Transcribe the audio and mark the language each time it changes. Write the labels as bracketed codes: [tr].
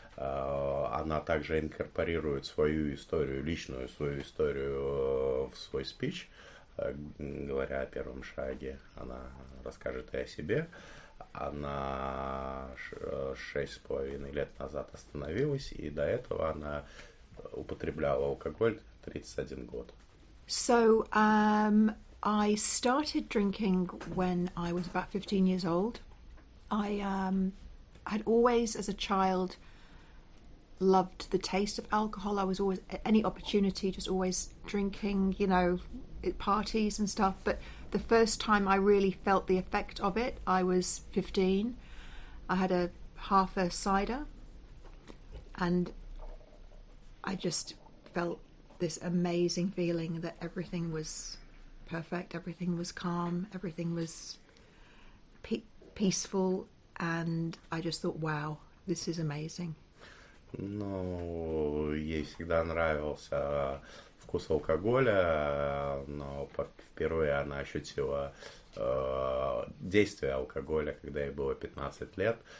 [ru] Она также инкорпорирует свою историю, личную свою историю в свой спич. Говоря о первом шаге, она расскажет и о себе. Она 6,5 лет назад остановилась, и до этого она употребляла алкоголь 31 год. [en] So I started drinking when I was about 15 years old. I had always, as a child, loved the taste of alcohol. I was always, at any opportunity, just always drinking, at parties and stuff. But the first time I really felt the effect of it, I was 15. I had half a cider and I just felt this amazing feeling that everything was perfect, everything was calm, everything was peaceful, and I just thought, wow, this is amazing. [ru] Ну, ей всегда нравился вкус алкоголя, но впервые она ощутила действие алкоголя, когда ей было 15 лет.